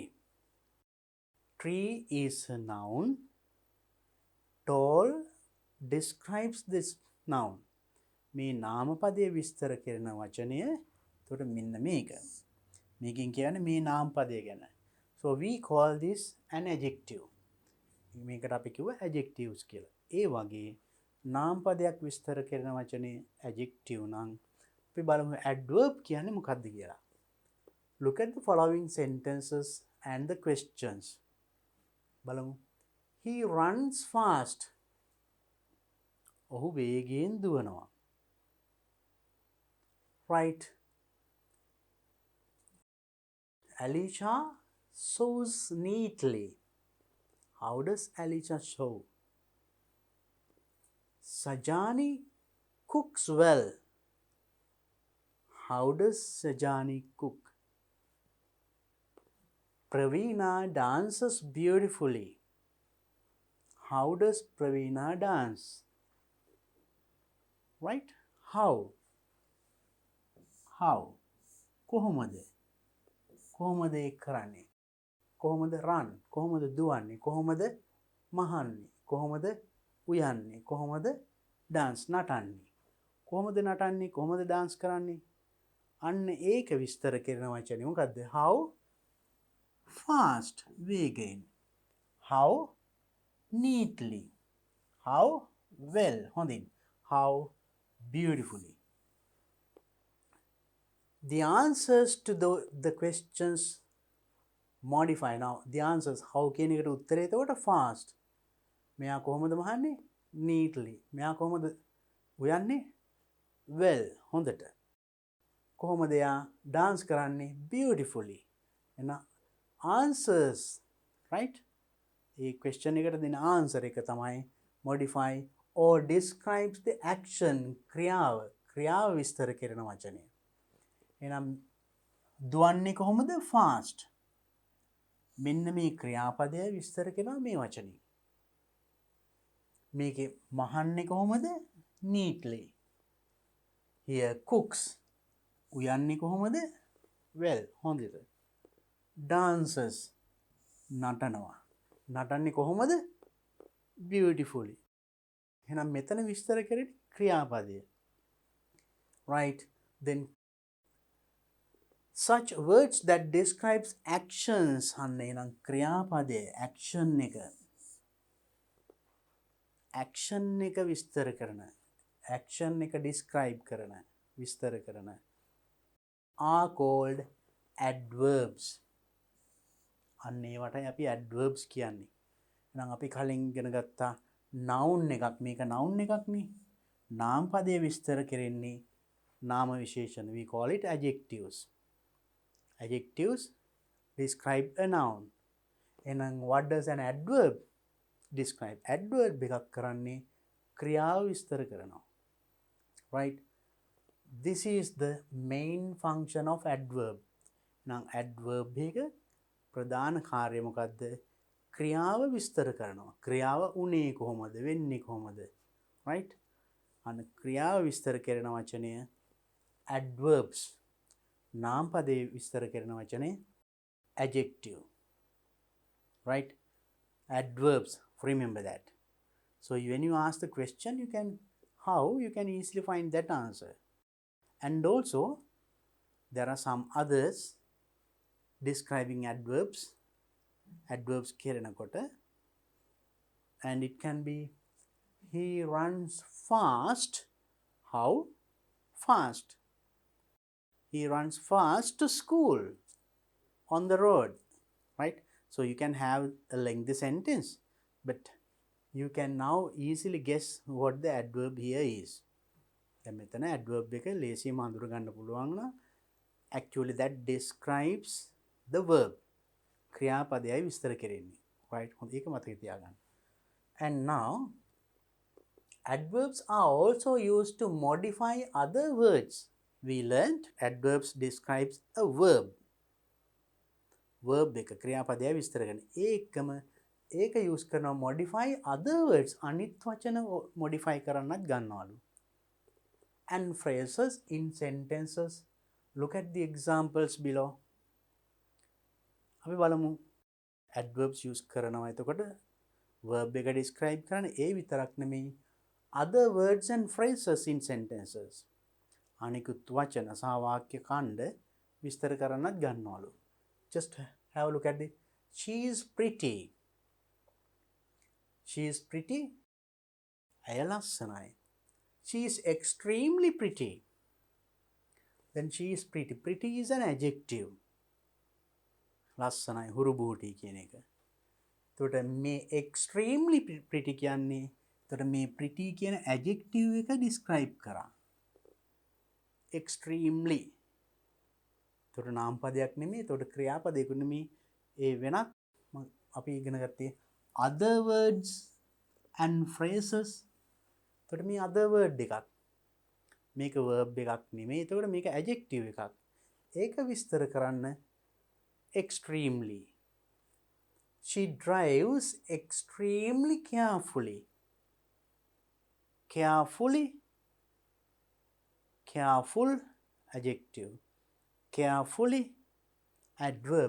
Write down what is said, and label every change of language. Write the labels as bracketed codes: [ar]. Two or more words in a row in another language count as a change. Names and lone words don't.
[en] Tree is a noun. Tall describes this noun. [si] මේ නාමපදයේ විස්තර කරන වචනය එතකොට මෙන්න මේක. මේකෙන් කියන්නේ මේ නාමපදය ගැන. [en] So we call this an adjective. [si] මේකට අපි කිව්ව adjectives කියලා. ඒ වගේ නාමපදයක් විස්තර කරන වචනේ adjective නම් අපි බලමු adverb කියන්නේ මොකක්ද කියලා. [en] Look at the following sentences and the questions. බලමු. He runs fast. [si] ඔහු වේගයෙන් දුවනවා. [en] Right. Alicia sews neatly. How does Alicia sew? Sajani cooks well. How does Sajani cook? Praveena dances beautifully. How does Praveena dance? Right? How? How? [si] කොහොමද? කොහොමද ඒක කරන්නේ? කොහොමද run? කොහොමද දුවන්නේ? කොහොමද මහන්නේ? කොහොමද උයන්නේ? කොහොමද dance නටන්නේ? කොහොමද නටන්නේ? කොහොමද dance කරන්නේ? අන්න ඒක විස්තර කරන වචනේ මොකද්ද? [en] How fast වේගයෙන්. How neatly. How well හොඳින්. How beautifully. The answers to the questions modify. Now the answers how [si] කියන එකට උත්තරේ එතකොට fast. මෙයා කොහොමද මහන්නේ? Neatly. මෙයා කොහොමද උයන්නේ? Well හොඳට. කොහොමද එයා dance කරන්නේ? Beautifully. [en] එන answers, right? [si] ඒ question එකට දෙන answer එක තමයි [en] modify or describes the action [si] ක්‍රියාව ක්‍රියාව විස්තර කරන වචනය. එහෙනම් දුවන්නේ කොහොමද? fast. මෙන්න මේ ක්‍රියාපදය විස්තර කරනවා මේ වචනේ. මේකේ මහන්නේ කොහොමද? [en] neatly. Here cooks. [si] උයන්නේ කොහොමද? [en] well, හොඳට. dances. [si] නටනවා. නටන්නේ කොහොමද? [en] beautifully. [si] එහෙනම් මෙතන විස්තර කරන්නේ ක්‍රියාපදය. [en] Right. Then such words that describes actions [si] අන්න එහෙනම් ක්‍රියාපදය [en] action එක. [si] action එක විස්තර කරන action එක describe කරන විස්තර කරන [en] are called adverbs. [si] අන්න ඒවටයි අපි adverbs කියන්නේ. එහෙනම් අපි කලින් ඉගෙන ගත්තා noun එකක්. මේක noun එකක් නේ. නාම පදය විස්තර කරන්නේ නාම විශේෂණ. [en] We call it adjectives. Adjectives describe a noun. [si] එහෙනම් [en] what does an adverb describe? [si] Adverb එකක් කරන්නේ ක්‍රියාව විස්තර කරනවා. [en] Right? This is the main function of adverb. [si] නම් adverb එක ප්‍රධාන කාර්යය මොකද්ද? ක්‍රියාව විස්තර කරනවා. ක්‍රියාව උනේ කොහොමද? වෙන්නේ කොහොමද? Right? අන්න ක්‍රියාව විස්තර කරන වචනය adverbs. නාම පදේ විස්තර කරන වචනේ adjective. [en] Right? Adverbs. Remember that. So when you ask the question, you can easily find that answer. And also there are some others describing adverbs. Adverbs කරනකොට and it can be he runs fast. How? Fast. He runs fast to school on the road. Right? So you can have a lengthy sentence, but you can now easily guess what the adverb here is. [si] දැන් මෙතන adverb එක ලේසියෙන්ම අඳුර ගන්න පුළුවන් නම් [en] actually that describes the verb. [si] ක්‍රියාපදයයි විස්තර කරන්නේ. Right? හොඳ ඒක මතක තියාගන්න. [en] And now adverbs are also used to modify other words. We learned adverbs describes a verb. [si] Verb එක ක්‍රියාපදයයි විස්තර කරන. ඒකම ඒක use කරනවා [en] modify other words. [si] අනිත් වචන modify කරන්නත් ගන්නවලු. [en] And phrases in sentences. Look at the examples below. [si] අපි බලමු [en] adverbs use [si] කරනවා එතකොට [en] verb [si] එක [en] describe [si] කරන ඒ විතරක් නෙමෙයි [en] other words and phrases in sentences. [si] අනිකුත් වචන සහ වාක්‍ය ඛණ්ඩ විස්තර කරන්නත් ගන්නවලු. [en] Just have a look at the she is pretty. She is pretty. [si] ඇය ලස්සනයි. [en] She is extremely pretty. Then she is pretty. Pretty is an adjective. [si] ලස්සනයි හුරු බුහුටි කියන එක. එතකොට මේ [en] extremely pretty [si] කියන්නේ එතකොට මේ pretty කියන adjective එක describe කරා. Extremely. එතකොට නාම පදයක් නෙමෙයි. එතකොට ක්‍රියාපදයක් නෙමෙයි. ඒ වෙනත් අපි ඉගෙන ගත්තේ [en] other words and phrases. [si] එතකොට මේ [en] other word [si] එකක්. මේක verb එකක් නෙමෙයි. එතකොට මේක adjective එකක්. ඒක විස්තර කරන්න extremely. [en] She drives extremely carefully. Carefully. Careful adjective. Carefully adverb.